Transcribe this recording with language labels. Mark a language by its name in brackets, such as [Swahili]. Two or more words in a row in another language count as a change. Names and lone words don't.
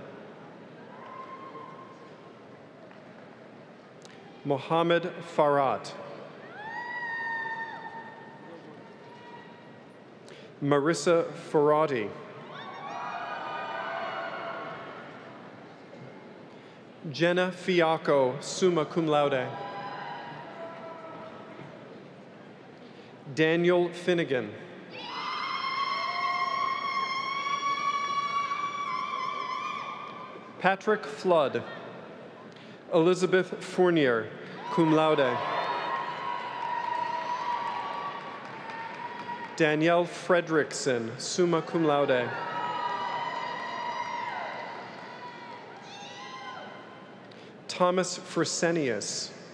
[English] Mohammed Farat. Marissa Ferrati. Jenna Fiacco, [Latin] summa cum laude. [English] Daniel Finnegan. Patrick Flood. Elizabeth Fournier, [Latin] cum laude. [English] Danielle Fredrickson, [Latin] summa cum laude. [English] Thomas Fresenius.